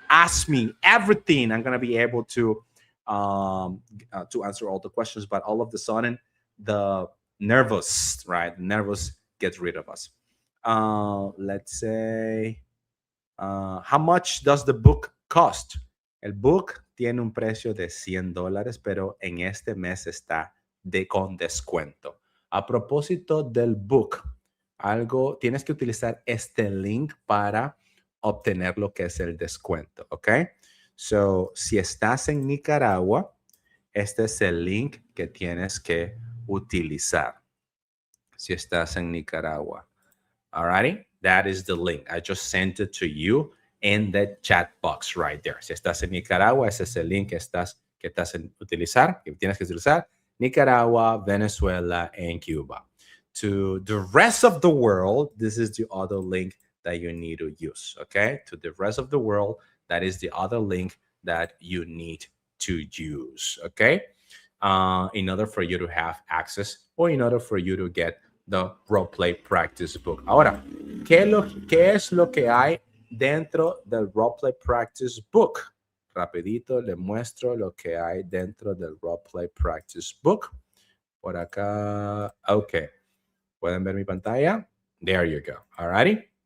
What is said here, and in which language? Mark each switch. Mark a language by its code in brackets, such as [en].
[en] Ask me everything. I'm going to be able to answer all the questions. But all of a sudden, the nervous, right? The nervous gets rid of us. Let's say, how much does the book cost? [es] El book tiene un precio de $100, pero en este mes está con descuento. A propósito del book, tienes que utilizar este link para obtener lo que es el descuento, ¿ok? So, si estás en Nicaragua, este es el link que tienes que utilizar. Si estás en Nicaragua. [en] Alrighty? That is the link. I just sent it to you in the chat box right there. [es] Si estás en Nicaragua, ese es el link que tienes que utilizar. [en] Nicaragua, Venezuela, and Cuba. To the rest of the world, this is the other link that you need to use, okay? To the rest of the world, that is the other link that you need to use, okay? In order for you to have access or in order for you to get the Roleplay Practice Book. [es] Ahora, ¿qué es lo que hay dentro del Roleplay Practice Book? Rapidito le muestro lo que hay dentro del Roleplay Practice Book. Por acá, ok. ¿Pueden ver mi pantalla? [en] There you go. Alrighty.